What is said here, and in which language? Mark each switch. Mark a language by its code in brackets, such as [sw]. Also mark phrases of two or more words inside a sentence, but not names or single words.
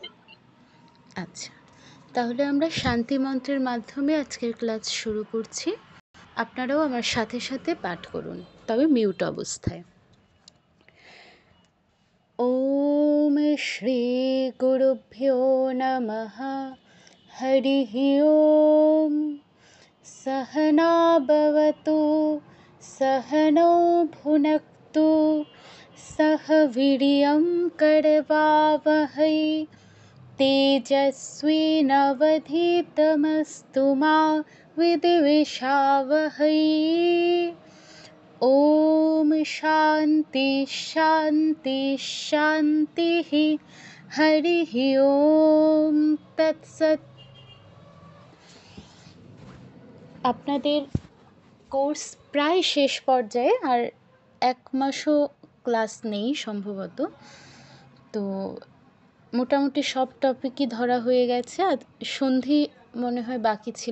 [bn] আচ্ছা, তাহলে আমরা শান্তি মন্ত্রের মাধ্যমে আজকের ক্লাস শুরু করছি। আপনারাও আমার সাথে সাথে পাঠ করুন, তবে মিউট অবস্থায়। [sa] ওম শ্রী গুরুভ্যো নমঃ। হরিঃ ওম। सहना भवतु सहनौ भुनक्तु सह वीर्यं करवावहै तेजस्विनावधीतमस्तु मा विद्विषावहै। ॐ शान्ति शान्ति शान्तिः। हरिः ॐ तत्सत्। [bn] আপনাদের কোর্স প্রায় শেষ পর্যায়ে, আর এক মাসও ক্লাস নেই সম্ভবত। তো মোটামুটি সব টপিকই ধরা হয়ে গেছে, আর সন্ধি মনে হয় বাকি ছিল।